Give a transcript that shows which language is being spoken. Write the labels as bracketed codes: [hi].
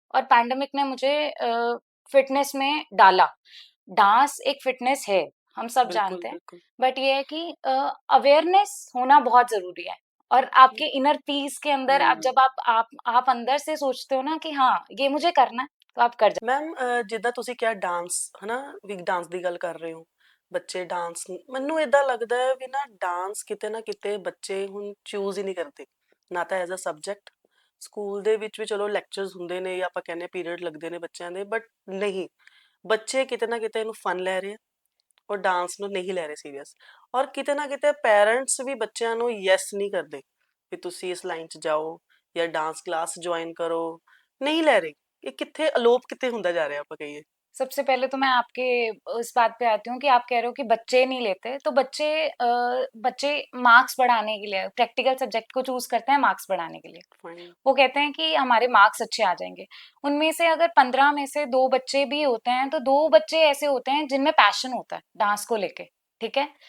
[hi] और पैंडेमिक ने मुझे फ़िटनेस में डाला। डांस एक फ़िटनेस है, हम सब बिल्कुल जानते हैं, बिल्कुल। बट ये है कि अवेयरनेस होना बहुत ज़रूरी है। और आपके इनर पीस के अंदर आप जब आप अंदर से सोचते हो ना कि हाँ ये मुझे करना है, तो आप कर जाते [pa] ਮੈਮ ਜਿੱਦਾਂ ਤੁਸੀਂ ਕਿਹਾ ਡਾਂਸ ਹਨਾ ਵੀ ਡਾਂਸ ਦੀ ਗੱਲ ਕਰ ਰਹੇ ਹੋ ਬੱਚੇ ਡਾਂਸ ਮੈਨੂੰ ਇਦਾਂ ਲੱਗਦਾ ਹੈ ਵੀ ਨਾ ਡਾਂਸ ਕਿਤੇ ਨਾ ਕਿਤੇ ਬੱਚੇ ਹੁਣ ਚੂਜ਼ ਹੀ ਨਹੀਂ ਕਰਦੇ ਨਾ ਤਾਂ ਐਜ਼ ਅ ਸਬਜੈਕਟ ਸਕੂਲ ਦੇ ਵਿੱਚ ਵੀ ਚਲੋ ਲੈਕਚਰਸ ਹੁੰਦੇ ਨੇ ਜਾਂ ਆਪਾਂ ਕਹਿੰਦੇ ਪੀਰੀਅਡ ਲੱਗਦੇ ਨੇ ਬੱਚਿਆਂ ਦੇ ਬਟ ਨਹੀਂ ਬੱਚੇ ਕਿਤੇ ਨਾ ਕਿਤੇ ਇਹਨੂੰ ਫਨ ਲੈ ਰਹੇ ਆ ਔਰ ਡਾਂਸ ਨੂੰ ਨਹੀਂ ਲੈ ਰਹੇ ਸੀਰੀਅਸ ਔਰ ਕਿਤੇ ਨਾ ਕਿਤੇ ਪੈਰੈਂਟਸ ਵੀ ਬੱਚਿਆਂ ਨੂੰ ਯੈਸ ਨਹੀਂ ਕਰਦੇ ਵੀ ਤੁਸੀਂ ਇਸ ਲਾਈਨ 'ਚ ਜਾਓ ਜਾਂ ਡਾਂਸ ਕਲਾਸ ਜੁਆਇਨ ਕਰੋ ਨਹੀਂ ਲੈ ਰਹੇ ये कित्थे अलोप कित्थे हुंदा जा रहा आपां कहिए [hi] सबसे पहले तो मैं आपके उस बात पे आती हूँ कि आप कह रहे हो कि बच्चे नहीं लेते, तो बच्चे मार्क्स बढ़ाने के लिए प्रैक्टिकल सब्जेक्ट को चूज करते हैं मार्क्स बढ़ाने के लिए। [en] fine [hi] वो कहते हैं कि हमारे मार्क्स अच्छे आ जाएंगे। उनमें से अगर 15 में से 2 बच्चे भी होते हैं, तो 2 बच्चे ऐसे होते हैं जिनमें पैशन होता है डांस को लेके, ठीक है?